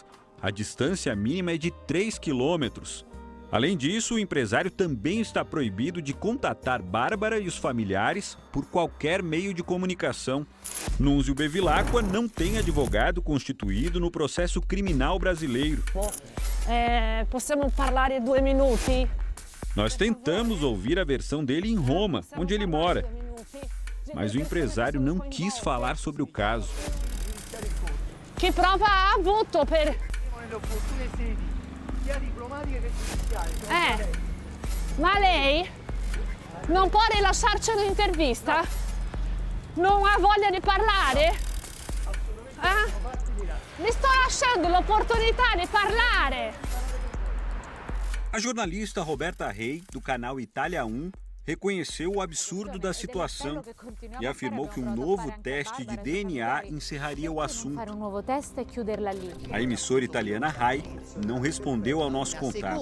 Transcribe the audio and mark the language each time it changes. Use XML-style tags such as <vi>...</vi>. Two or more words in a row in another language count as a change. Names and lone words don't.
<pt>A distância mínima é de 3 quilômetros. Além disso, o empresário também está proibido de contatar Bárbara e os familiares por qualquer meio de comunicação. Nunzio Bevilacqua não tem advogado constituído no processo criminal brasileiro.</pt> <it>Possiamo parlare 2 minuti?</it> <pt>Nós tentamos ouvir a versão dele em Roma, onde ele mora. Mas o empresário não quis falar sobre o caso.</pt> <it>Que prova ha avuto per... Ma lei non può rilasciarci un'intervista? Non ha voglia di parlare? Mi sto lasciando l'opportunità di parlare!</it> <pt>A jornalista Roberta Rei, do canal Itália 1, reconheceu o absurdo da situação e afirmou que um novo teste de DNA encerraria o assunto. A emissora italiana Rai não respondeu ao nosso contato.</pt>